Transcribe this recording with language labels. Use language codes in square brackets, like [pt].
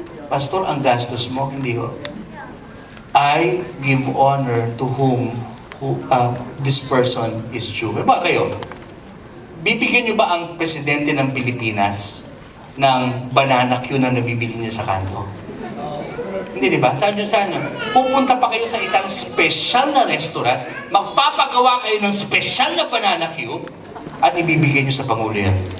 [tl] Pastor, ang gastos mo, hindi ho. [en] I give honor to whom this person is due. [tl] Ba kayo? Bibigyan niyo ba ang presidente ng Pilipinas ng banana Q na nabibili niya sa kanto? Hindi, di ba? Saan yun? Pupunta pa kayo sa isang special na restaurant, magpapagawa kayo ng special na banana Q, at ibibigay niyo sa Pangulo yan.